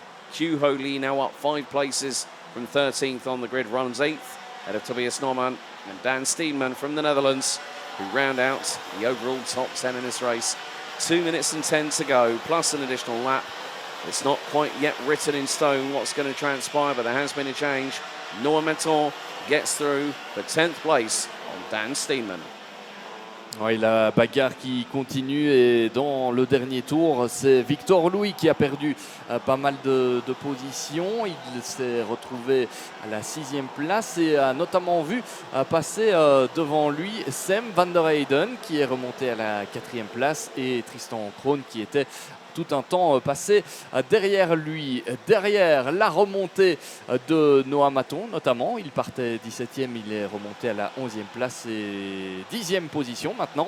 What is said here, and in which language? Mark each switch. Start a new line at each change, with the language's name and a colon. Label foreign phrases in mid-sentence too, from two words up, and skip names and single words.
English: Q Ho Lee now up 5 places from 13th on the grid, runs 8th ahead of Tobias Norman and Dan Steenman from the Netherlands, who round out the overall top 10 in this race. 2 minutes and 10 to go, plus an additional lap. It's not quite yet written in stone what's going to transpire, but there has been a change. Noah Meton gets through for 10th place on Dan Steenman.
French: Oui, la bagarre qui continue et dans le dernier tour, c'est Victor Louis qui a perdu pas mal de positions. Il s'est retrouvé à la 6e place et a notamment vu passer devant lui Sam van der Heyden qui est remonté à la 4e place et Tristan Kroon qui était tout un temps passé derrière lui. Derrière la remontée de Noah Maton notamment, il partait 17e, il est remonté à la 11e place et 10e position maintenant.